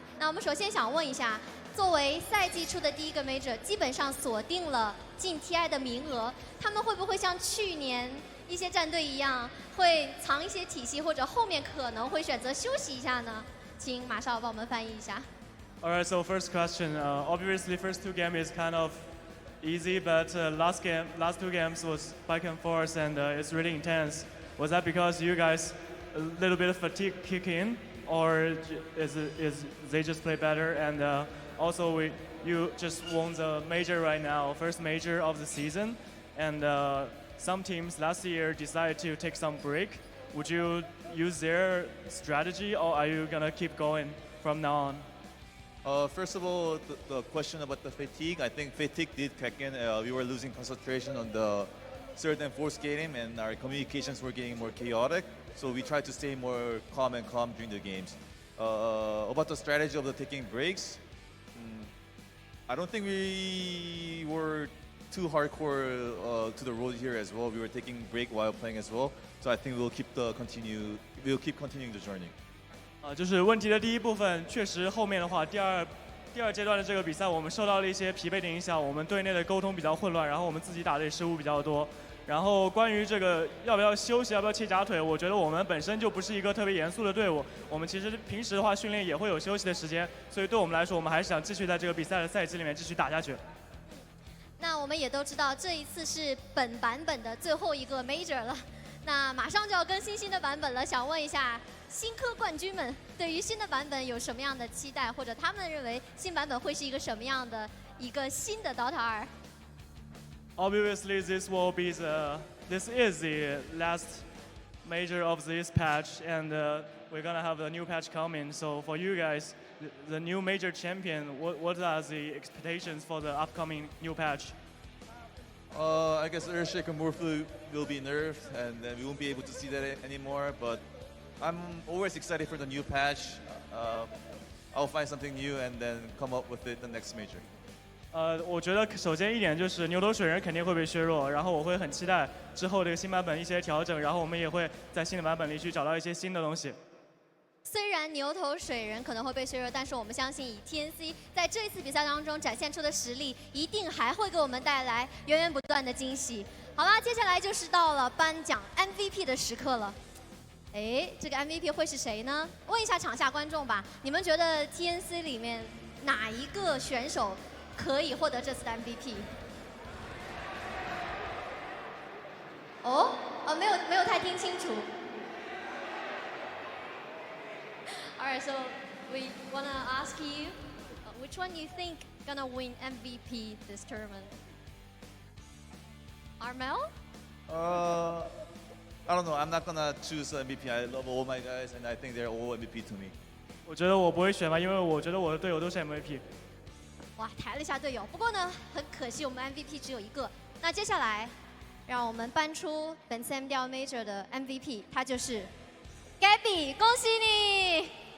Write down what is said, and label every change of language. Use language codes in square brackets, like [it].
[zh] 那我们首先想问一下，作为赛季初的第一个 Major， 基本上锁定了进 TI 的名额，他们会不会像去年一些战队一样，会藏一些体系，或者后面可能会选择休息一下呢？请马少帮我们翻译一下。 [en] Alright, so first question. Obviously, first 2 games is kind of easy, but last 2 games was back and forth, and it's really intense. Was that because you guys a little bit of fatigue kick in, or is they just play better? And also, you just won the major right now, first major of the season, and some teams last year decided to take some break. Would you use their strategy, or are you gonna keep going from now on? First of all, the question about the fatigue, I think fatigue did kick in. We were losing concentration on the third and fourth game, and our communications were getting more chaotic. So we tried to stay more calm during the games. About the strategy of the taking breaks, I don't think we were too hardcore to the road here as well. We were taking break while playing as well. So I think we'll keep continuing the journey. [zh] 就是问题的第一部分，确实后面的话，第二阶段的这个比赛，我们受到了一些疲惫的影响，我们队内的沟通比较混乱，然后我们自己打的也失误比较多。然后关于这个要不要休息、要不要切假腿，我觉得我们本身就不是一个特别严肃的队伍。我们其实平时的话训练也会有休息的时间，所以对我们来说，我们还是想继续在这个比赛的赛季里面继续打下去。那我们也都知道，这一次是本版本的最后一个 Major 了，那马上就要更新新的版本了。想问一下，新科冠军们对于新的版本有什么样的期待，或者他们认为新版本会是一个什么样的一个新的 DOTA 2？ [en] Obviously, this is the last major of this patch, and we're gonna have a new patch coming. So for you guys, the new major champion, what are the expectations for the upcoming new patch? I guess Earthshaker Morphle will be nerfed, and then we won't be able to see that anymore. But I'm always excited for the new patch. I'll find something new and then come up with it the next major. [zh] 我觉得首先一点就是牛头水人肯定会被削弱，然后我会很期待之后这个新版本一些调整，然后我们也会在新的版本里去找到一些新的东西。虽然牛头水人可能会被削弱，但是我们相信以 TNC 在这一次比赛当中展现出的实力，一定还会给我们带来源源不断的惊喜。好啦，接下来就是到了颁奖 MVP 的时刻了。哎，这个 MVP 会是谁呢？问一下场下观众吧，你们觉得 TNC 里面哪一个选手可以获得这次的 MVP？哦，没有太听清楚。 [en] Alright, so we wanna ask you, which one you think gonna win MVP this tournament? Armel? I don't know. I'm not gonna choose MVP. I love all my guys, and I think they're all MVP to me. [zh] 我觉得我不会选吧，因为我觉得我的队友都是 MVP。哇，抬了一下队友。不过呢，很可惜我们 MVP 只有一个。那接下来，让我们颁出本次 MDL Major 的 MVP， 他就是 Gabby， 恭喜你！